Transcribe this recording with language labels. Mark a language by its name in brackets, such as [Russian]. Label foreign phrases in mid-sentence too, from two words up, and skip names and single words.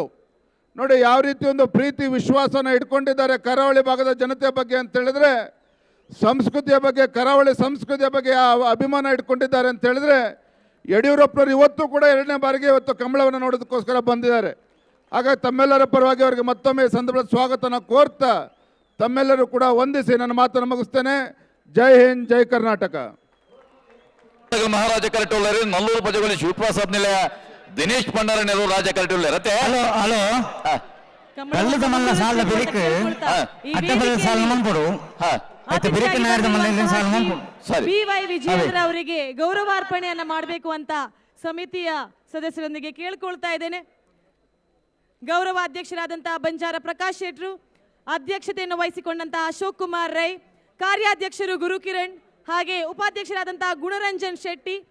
[Kannada] ನೋಡಿ ಯಾವ ರೀತಿ ಒಂದು ಪ್ರೀತಿ ವಿಶ್ವಾಸನ ಇಟ್ಕೊಂಡಿದ್ದಾರೆ ಕರಾವಳಿ ಭಾಗದ ಜನತೆಯ ಬಗ್ಗೆ ಅಂತ ಹೇಳಿದ್ರೆ, ಸಂಸ್ಕೃತಿಯ ಬಗ್ಗೆ, ಕರಾವಳಿ ಸಂಸ್ಕೃತಿಯ ಬಗ್ಗೆ ಅಭಿಮಾನ ಇಟ್ಕೊಂಡಿದ್ದಾರೆ ಅಂತ ಹೇಳಿದ್ರೆ, ಯಡಿಯೂರಪ್ಪನವರು ಇವತ್ತು ಕೂಡ 2ನೇ ಬಾರಿಗೆ ಇವತ್ತು ಕಂಬಳವನ್ನು ನೋಡೋದಕ್ಕೋಸ್ಕರ ಬಂದಿದ್ದಾರೆ. ಹಾಗಾಗಿ ತಮ್ಮೆಲ್ಲರ ಪರವಾಗಿ ಅವರಿಗೆ ಮತ್ತೊಮ್ಮೆ ಸಂದರ್ಭದಲ್ಲಿ ಸ್ವಾಗತನ ಕೋರ್ತಾ ತಮ್ಮೆಲ್ಲರೂ ಕೂಡ ವಂದಿಸಿ ನನ್ನ ಮಾತನ್ನು ಮುಗಿಸ್ತೇನೆ. ಜೈ ಹಿಂದ್, ಜೈ ಕರ್ನಾಟಕ. [Tulu] ಮಹಾರಾಜ ಕರಟೋಳರು ನಲ್ಲೂರು ಪಜಗಳಿ ಶಿವಪ್ರಸಾದ್ ನಿಲಯ ದಿನೇಶ್ ಭಂಡಾರ ನೆಲ್ಲೂರು ರಾಜ ಕರಟೋಳರತೆ ಹಲೋ ಹಲೋ ಕಲ್ಲದ ಮಲ್ಲ ಸಾಲ ಬಿರಿಕ್ ಅಡ್ಡಬಲ ಸಾಲ ಮಂಪಡು ಮತ್ತೆ ಬಿರಿಕ್ ನಾಯರದ ಮಲ್ಲ ಸಾಲ ಮಂಪಡು [Kannada] ಸರಿ BY ವಿಜೇಂದ್ರ ಅವರಿಗೆ ಗೌರವಾರ್ಪಣೆಯನ್ನ ಮಾಡಬೇಕು ಅಂತ ಸಮಿತಿಯ ಸದಸ್ಯರೊಂದಿಗೆ ಕೇಳ್ಕೊಳ್ತಾ ಇದ್ದೇನೆ. ಗೌರವ ಅಧ್ಯಕ್ಷರಾದಂತಹ ಬಂಜಾರ ಪ್ರಕಾಶ್ ಶೆಟ್ರು, ಅಧ್ಯಕ್ಷತೆಯನ್ನು ವಹಿಸಿಕೊಂಡಂತಹ ಅಶೋಕ್ ಕುಮಾರ್ ರೈ, ಕಾರ್ಯಾಧ್ಯಕ್ಷರು ಗುರುಕಿರಣ್, ಹಾಗೆ ಉಪಾಧ್ಯಕ್ಷರಾದಂತಹ ಗುಣರಂಜನ್ ಶೆಟ್ಟಿ,